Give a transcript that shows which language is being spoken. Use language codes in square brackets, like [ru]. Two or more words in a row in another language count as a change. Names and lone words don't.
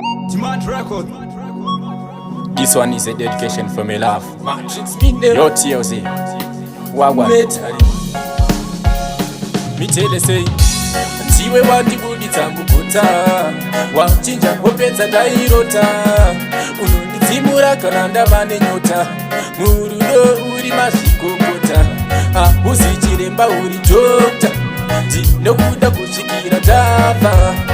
[en] Demand record. This one is a dedication from a love. Matrix Media. Yo, T L Z. Wagwan. Metal. Mitele say, [sn] "Ndiwe wandibuditsa muguta, wachinja hope dzandairota. Unondidzimura kana ndava nenyota. Murudo uri mazvikokota. Hauzi chiremba uri dokta. Ndinokuda kusvikira ndafa.